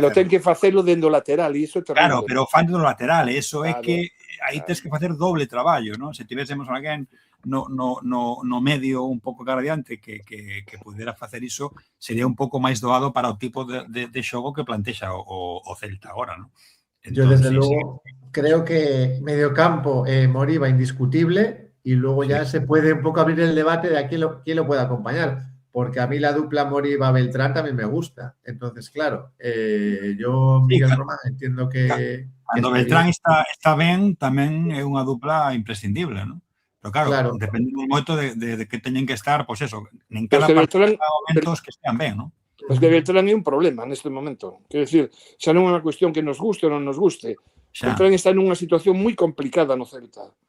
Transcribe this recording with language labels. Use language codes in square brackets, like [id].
[gl] Pero ten que facelo dentro do lateral, e iso é terrible. Claro, pero fan do lateral, eso é que aí tens que facer doble traballo, non? Se tivésemos alguén no medio un pouco cara adiante que pudera facer iso, sería un pouco máis doado para o tipo de xogo que plantexa o Celta agora, non? [es] Yo, desde luego, creo que mediocampo Moriba indiscutible, y luego ya se puede un poco abrir el debate de quién lo puede acompañar, porque a mí la dupla Moriba-Beltrán también me gusta. Entonces, claro, yo, Miguel Román, entiendo que... [gl] Cando Beltrán está ben, tamén é unha dupla imprescindible, non? Pero claro, depende moito de que teñen que estar, pois eso, en cada partido momentos que estean ben, non? Pois que Beltrán é un problema neste momento. Quero dicir, xa non é unha cuestión que nos guste ou non nos guste. Beltrán está nunha situación moi complicada no Celta.